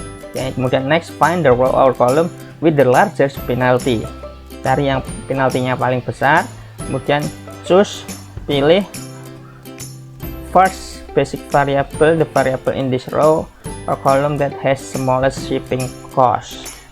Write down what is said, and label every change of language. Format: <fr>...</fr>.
<id>Oke, kemudian</id> <en>next find the row or column with the largest penalty.</en> <id>Cari yang penaltinya paling besar. Kemudian</id> <en>choose,</en> <id>pilih</id> <en>first basic variable, the variable in this row or column that has smallest shipping cost.</en>